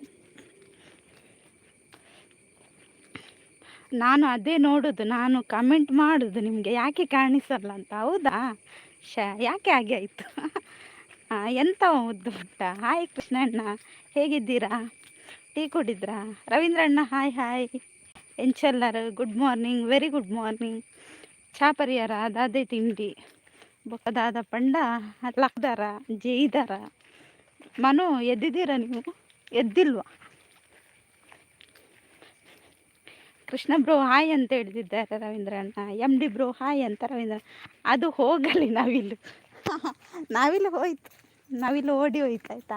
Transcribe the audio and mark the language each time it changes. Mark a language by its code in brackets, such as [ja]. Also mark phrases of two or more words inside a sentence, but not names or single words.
[kn] ನಾನು ಅದೇ ನೋಡೋದು, ನಾನು ಕಮೆಂಟ್ ಮಾಡೋದು ನಿಮಗೆ ಯಾಕೆ ಕಾಣಿಸಲ್ಲ ಅಂತ. ಹೌದಾ? ಯಾಕೆ ಹಾಗೆ ಆಯಿತು? ಎಂತ ಮುದ್ದು ಪುಟ್ಟ. ಹಾಯ್ ಕೃಷ್ಣಣ್ಣ, ಹೇಗಿದ್ದೀರಾ? ಟೀ ಕುಡಿದ್ರಾ? ರವೀಂದ್ರಣ್ಣ ಹಾಯ್. ಎಂಚೆಲ್ಲರು [en] good morning, very good morning. [tcy] ಚಾ ಪರಿಹಾರ ದಾದೆ ತಿಂಡಿ ಬೊಕ್ಕದಾದ ಪಂಡ ಲಕ್ದಾರ ಜೈದಾರ. [kn] ಮನು ಎದ್ದಿದ್ದೀರಾ ನೀವು? ಎದ್ದಿಲ್ವಾ? ಕೃಷ್ಣ ಬ್ರೋ ಹಾಯ್ ಅಂತ ಹೇಳ್ತಿದ್ದಾರೆ ರವೀಂದ್ರಣ್ಣ. ಎಮ್ ಡಿ ಬ್ರೋ ಹಾಯ್ ಅಂತ ರವೀಂದ್ರ. ಅದು ಹೋಗಲಿ ನಾವಿಲ್ಲಿ ಹೋಯ್ತು, ನಾವಿಲ್ಲಿ ಓಡಿ ಹೋಯ್ತು ಆಯಿತಾ?